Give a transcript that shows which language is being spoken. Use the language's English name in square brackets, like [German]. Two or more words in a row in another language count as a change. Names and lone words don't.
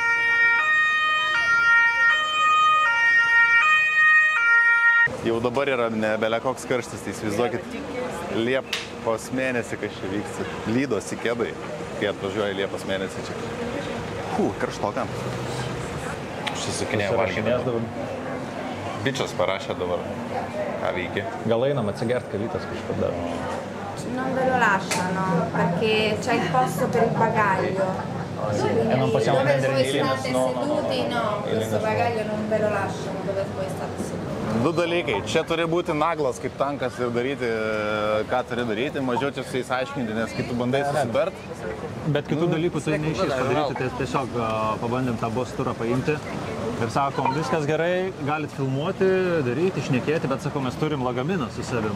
[Lithuanian] Jau dabar yra nebele koks karštis, tai įsivaizduokit, Liepos mėnesį, kas čia vyksta. Lydosi kėdai, kai atvažiuoja Liepos mėnesį čia. Karštokam. Užsisukinėjo valgyti. Bičas parašė dabar. Ką veiki? Gal einam atsigert kalytas kažkada? [Italian] Non ve lo lasciano, perché c'è il posto per il bagaglio. E non possiamo dove prendere voi i state Linus? seduti, no, questo bagaglio non ve lo lasciano dove voi state seduti. [Lithuanian] Du dalykai. Čia turi būti naglas kaip tankas ir daryti, ką turi daryti, mažiau čia su jais aiškinti, nes kai tu bandai susitart. Bet kitų dalykų tai neišės padaryti, tai tiesiog pabandėm tą bus turą paimti. Ir sakom, viskas gerai, galit filmuoti, daryti, šnekėti, bet sakom, mes turim lagaminą su savim.